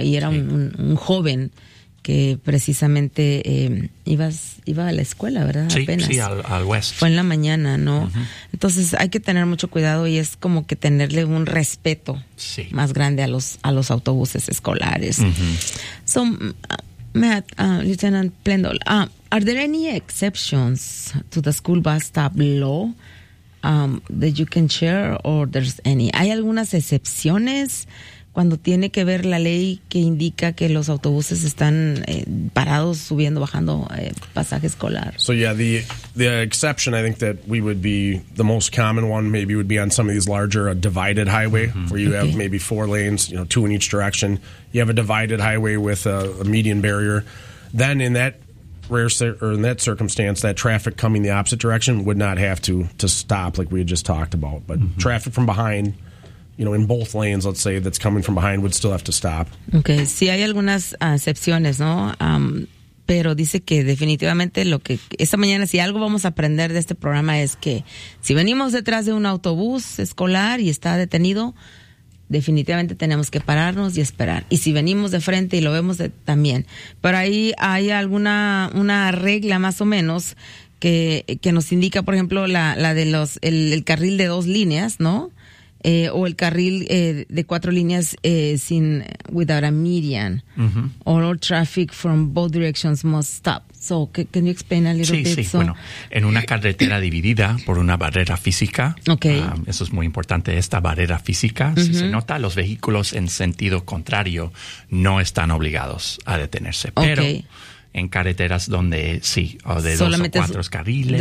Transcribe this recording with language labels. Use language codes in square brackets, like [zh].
[es] Y era un joven que precisamente iba a la escuela, ¿verdad? Sí, apenas. Sí, al West. Fue en la mañana, ¿no? Uh-huh. Entonces hay que tener mucho cuidado y es como que tenerle un respeto más grande a los autobuses escolares. Son... [en] Matt, Lieutenant Plendol, are there any exceptions to the school bus stop law that you can share, or there's any? [es] ¿Hay algunas excepciones cuando tiene que ver la ley que indica que los autobuses están parados, subiendo, bajando pasaje escolar? [en] So yeah, the exception I think that we would be the most common one maybe would be on some of these larger divided highway where you have maybe four lanes, you know, two in each direction. You have a divided highway with a median barrier. Then in that circumstance, that traffic coming the opposite direction would not have to stop like we had just talked about. But traffic from behind, you know, in both lanes, let's say, that's coming from behind would still have to stop. [es] Okay, sí hay algunas excepciones, ¿no? Pero dice que definitivamente lo que esta mañana, si algo vamos a aprender de este programa es que si venimos detrás de un autobús escolar y está detenido, definitivamente tenemos que pararnos y esperar. Y si venimos de frente y lo vemos también. Pero ahí hay una regla más o menos que nos indica, por ejemplo, la de el carril de dos líneas, ¿no? O el carril de cuatro líneas [en] without a median. All traffic from both directions must stop. So, can you explain a little bit? [es] Sí, sí. Bueno, en una carretera dividida por una barrera física, eso es muy importante, esta barrera física, si se nota, los vehículos en sentido contrario no están obligados a detenerse. Pero en carreteras donde sí, o de solamente dos o cuatro carriles.